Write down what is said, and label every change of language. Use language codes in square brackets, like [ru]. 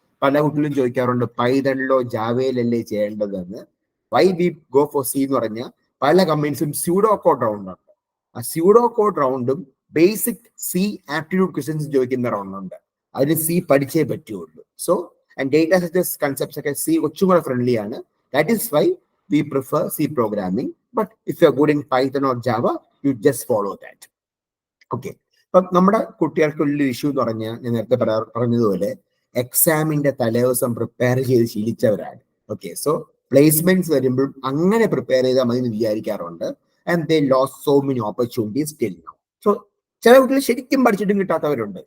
[ml] പല കുട്ടികളും ചോദിക്കാറുണ്ട്, പൈതണിലോ ജാവയിലല്ലേ ചെയ്യേണ്ടതെന്ന്. [en] why we go for C [ml] എന്ന് പറഞ്ഞാൽ പല കമ്പനീസും സ്യൂഡോ കോഡ് റൗണ്ട് ഉണ്ട്. ആ pseudo code റൗണ്ടും basic C aptitude questions ചോദിക്കുന്ന റൗണ്ട് ഉണ്ട്. അതിന് C പഠിച്ചേ പറ്റുള്ളൂ. So and data structures concepts ഒക്കെ C കുറച്ചും കൂടെ ഫ്രണ്ട്ലി ആണ്. [en] That is why we prefer C programming. But if you're good in Python or Java, you just follow that. [ml] Okay, അപ്പം നമ്മുടെ കുട്ടികൾക്കുള്ള ഇഷ്യൂ എന്ന് പറഞ്ഞാൽ ഞാൻ നേരത്തെ പറഞ്ഞതുപോലെ എക്സാമിന്റെ തലേദിവസം പ്രിപ്പയർ ചെയ്ത് ശീലിച്ചവരാണ്. ഓക്കെ, സോ പ്ലേസ്മെന്റ്സ് വരുമ്പോഴും അങ്ങനെ പ്രിപ്പയർ ചെയ്താൽ മതി എന്ന് വിചാരിക്കാറുണ്ട്. [en] And they lose so many opportunities till now. So [ml] ചില കുട്ടികൾ ശരിക്കും പഠിച്ചിട്ടും കിട്ടാത്തവരുണ്ട്.